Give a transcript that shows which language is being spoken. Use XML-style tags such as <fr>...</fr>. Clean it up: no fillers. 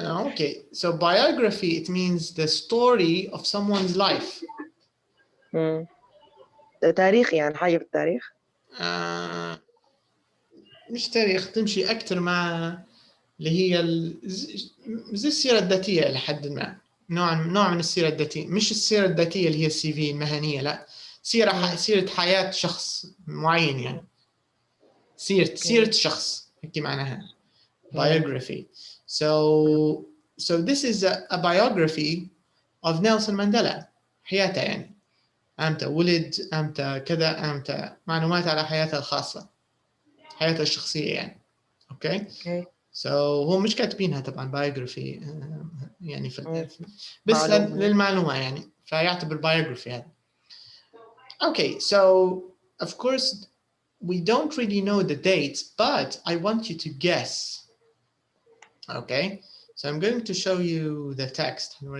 <en>Okay, so biography, it means the story of someone's life.</en> <ar>ده تاريخ يعني حاجة في التاريخ. مش تاريخ، تمشي أكثر مع اللي هي زي السيرة الذاتية لحد ما، نوع من السيرة الذاتية، مش السيرة الذاتية اللي هي السي في المهنية، لا، سيرة حياة شخص معين، يعني سيرة شخص هيك معناها biography.</ar> <en>So this is a biography of Nelson Mandela.</en> <ar>حياته يعني، أمتى ولد، أمتى كذا، أمتى، معلومات على حياته الخاصة، حياته الشخصية يعني.</ar> <en>Okay.</en> <ar>So هو مش كاتبينها طبعا biography يعني بس للمعلومة يعني، فيعتبر biography هذا.</ar> <en>Okay, so of course we don't really know the dates, but I want you to guess. Okay, so I'm going to show you the text.</en>